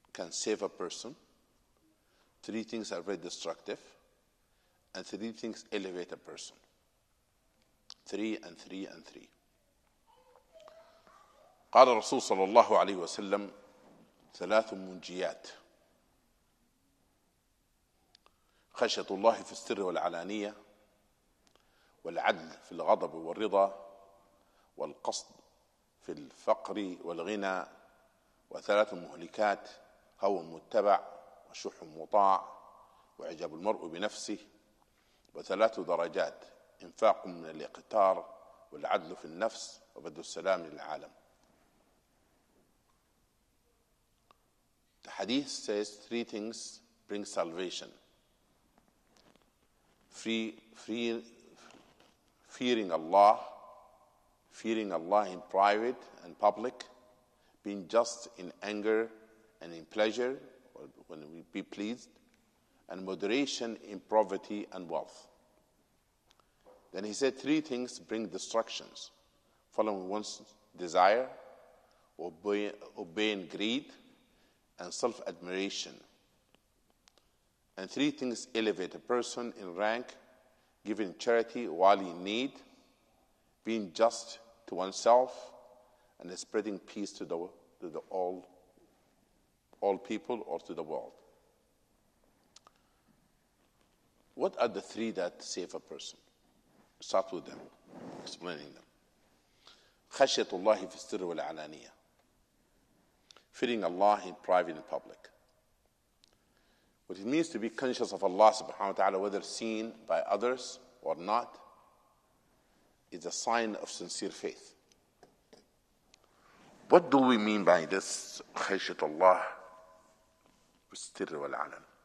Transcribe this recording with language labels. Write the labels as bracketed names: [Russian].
[English] can save a person, 3 things are very destructive, and 3 things elevate a person. 3 and 3 and 3. [Arabic] قال الرسول صلى الله عليه وسلم 3 منجيات: خشية الله في السر والعلانية، والعدل في الغضب والرضا، والقصد في الفقر والغنى، و3 مهلكات: هوى متبع، وشح مطاع، وإعجاب المرء بنفسه، و3 درجات: إنفاق من الاقتار، والعدل في النفس، وبذل السلام للعالم. [English] The hadith says 3 things bring salvation: fearing Allah in private and public, being just in anger and in pleasure, or when we be pleased, and moderation in poverty and wealth. Then he said 3 things bring destructions: following one's desire, obeying greed, and self-admiration. And 3 things elevate a person in rank: giving charity while in need, being just to oneself, and spreading peace to all people or to the world. What are the 3 that save a person? Start with them, explaining them. [Arabic] خشية الله في السر والعلانية. [English] Fearing Allah in private and public. What it means to be conscious of Allah subhanahu wa ta'ala, whether seen by others or not, is a sign of sincere faith. What do we mean by this [Arabic] خشية الله في السر والعلن?